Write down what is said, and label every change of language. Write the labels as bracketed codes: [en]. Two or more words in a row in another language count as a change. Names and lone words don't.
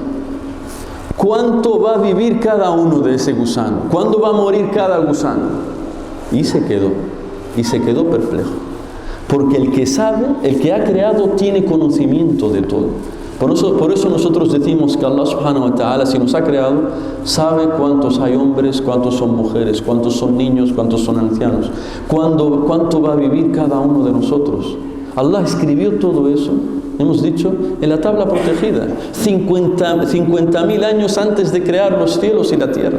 [es] ¿Cuánto va a vivir cada uno de ese gusano? ¿Cuándo va a morir cada gusano? Y se quedó perplejo. Porque el que sabe, el que ha creado, tiene conocimiento de todo. Por eso nosotros decimos que [ar] الله سبحانه وتعالى, [es] si nos ha creado, sabe cuántos hay hombres, cuántos son mujeres, cuántos son niños, cuántos son ancianos, cuánto va a vivir cada uno de nosotros. Allah escribió todo eso, hemos dicho, en la tabla protegida, 50.000 años antes de crear los cielos y la tierra.